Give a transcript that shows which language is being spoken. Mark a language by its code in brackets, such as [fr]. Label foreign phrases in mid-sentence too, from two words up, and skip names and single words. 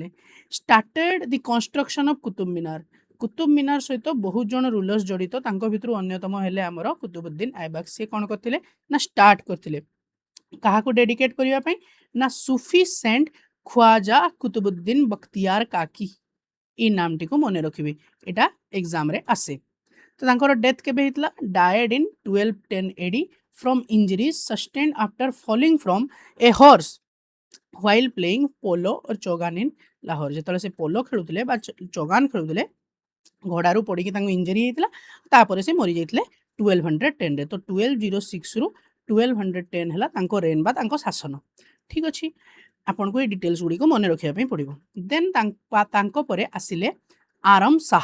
[en] started the construction of [or] କୁତୁବ ମିନାର, କୁତୁବ ମିନାର ସହିତ ବହୁତ ଜଣ ରୁଲର୍ସ ଜଡ଼ିତ, ତାଙ୍କ ଭିତରୁ ଅନ୍ୟତମ ହେଲେ ଆମର କୁତୁବୁଦ୍ଦିନ ଆଇବାକ୍। ସେ କ'ଣ କରିଥିଲେ ନା ଷ୍ଟାର୍ଟ କରିଥିଲେ କାହାକୁ ଡେଡିକେଟ୍ କରିବା ପାଇଁ ନା ସୁଫି ସେଣ୍ଟ ଖ୍ୱାଜା କୁତୁବୁଦ୍ଦିନ ବଖତିୟାର କାକି, ଏଇ ନାମଟିକୁ ମନେ ରଖିବେ, ଏଇଟା ଏକ୍ଜାମରେ ଆସେ। ତ ତାଙ୍କର ଡେଥ୍ କେବେ ହେଇଥିଲା? [en] died in 1210 AD from injuries sustained after falling from a horse while playing polo or chogan in Lahore। [or] ଯେତେବେଳେ ସେ ପୋଲୋ ଖେଳୁଥିଲେ ବା ଚୋଗାନ ଖେଳୁଥିଲେ ଘୋଡ଼ାରୁ ପଡ଼ିକି ତାଙ୍କୁ ଇଞ୍ଜରି ହେଇଥିଲା, ତାପରେ ସେ ମରିଯାଇଥିଲେ 1210ରେ। ତ 1206ରୁ 1210 ହେଲା ତାଙ୍କ ରେନ୍ ବା ତାଙ୍କ ଶାସନ। ଠିକ୍ ଅଛି। ଆପଣଙ୍କୁ ଏଇ ଡିଟେଲ୍ସ ଗୁଡ଼ିକ ମନେ ରଖିବା ପାଇଁ ପଡ଼ିବ। ଦେନ୍ ତାଙ୍କ ପରେ ଆସିଲେ ଆରମ ଶାହ।